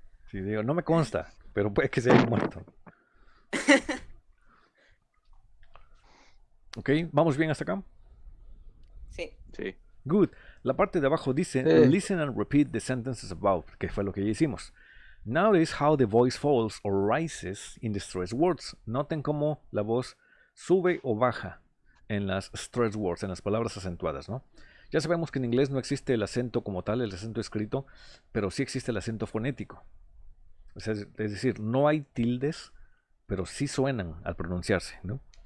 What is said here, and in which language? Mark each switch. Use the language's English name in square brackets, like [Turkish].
[Spanish] Sí, digo, no me consta, pero puede que se hayan muerto. Ok, ¿vamos bien hasta acá? Sí. Sí. [English] Good. [Spanish] La parte de abajo dice, Sí. [English] listen and repeat the sentences above, [Spanish] que fue lo que ya hicimos. [English] Notice how the voice falls or rises in the stressed words. [Spanish] Noten cómo la voz sube o baja en las [English] stressed words, [Spanish] en las palabras acentuadas, ¿no? Ya sabemos que en inglés no existe el acento como tal, el acento escrito, pero sí existe el acento fonético. O sea, es decir, no hay tildes, pero sí suenan al pronunciarse, ¿no?